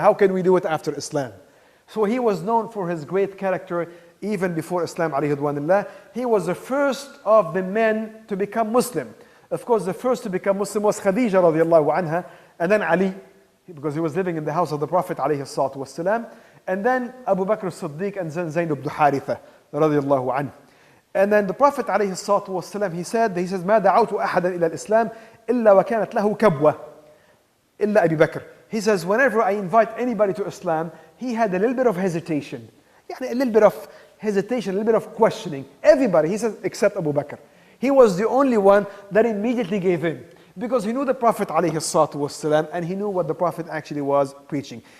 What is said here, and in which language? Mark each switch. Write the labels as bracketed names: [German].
[English] How can we do it after Islam? So he was known for his great character even before Islam alayhi ridwanillah. He was the first of the men to become Muslim. Of course, the first to become Muslim was Khadija radiallahu anha, and then Ali, because he was living in the house of the Prophet alayhi salatu wasalam, and then Abu Bakr as-Siddiq, and then Zayn ibn Haritha radiallahu anhu. And then the Prophet alayhi salatu wasalam, he says, [Arabic] ما دعوت أحدا إلى الإسلام إلا وكانت له كبوة إلا أبي بكر. [English] He says, whenever I invite anybody to Islam, he had a little bit of hesitation. A little bit of hesitation, a little bit of questioning. Everybody, he says, except Abu Bakr. He was the only one that immediately gave in, because he knew the Prophet alayhi salatu wasalam, and he knew what the Prophet actually was preaching.